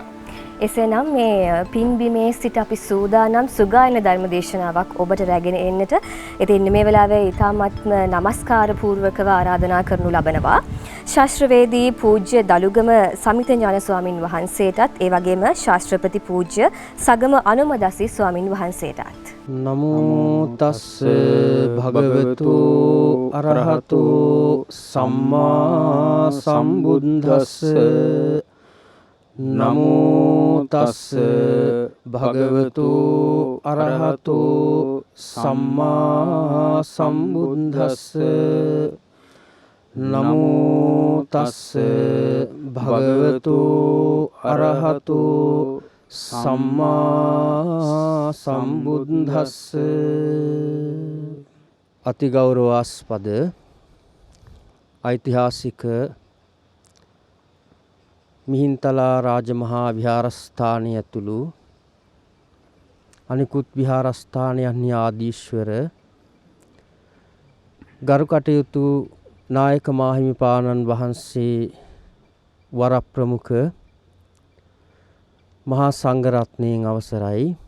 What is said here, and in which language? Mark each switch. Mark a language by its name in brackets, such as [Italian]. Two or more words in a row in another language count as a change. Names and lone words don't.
[Sinhala] එසේනම් මේ පින්බිමේ සිට අපි සූදානම් සුගායන ධර්ම දේශනාවක් ඔබට රැගෙන එන්නට. ඉතින් මේ වෙලාවේ ඊ타මත්ම নমස්කාර පූර්වකව ආරාධනා කරනු ලබනවා. ශාස්ත්‍රවේදී පූජ්‍ය දලුගම සමිත ඥාන ස්වාමින් වහන්සේටත් ඒ වගේම ශාස්ත්‍රපති පූජ්‍ය සගම අනුමදස්සි ස්වාමින් වහන්සේටත්. [Pali] නමෝ තස්ස භගවතු අරහතු සම්මා සම්බුද්දස්ස නමෝ තස්ස භගවතු අරහතු සම්මා සම්බුද්දස්ස නමෝ තස්ස භගවතු අරහතු සම්මා සම්බුද්දස්ස. [Sinhala] අතිගෞරවාස්පද ඓතිහාසික මිහින්තලා රාජමහා විහාරස්ථානය ඇතුළු අනිකුත් විහාරස්ථානයන්හි ආදීශ්වර ගරු කටයුතු නායක මාහිමිපාණන් වහන්සේ වර ප්‍රමුඛ මහා සංඝරත්නයෙන් අවසරයි.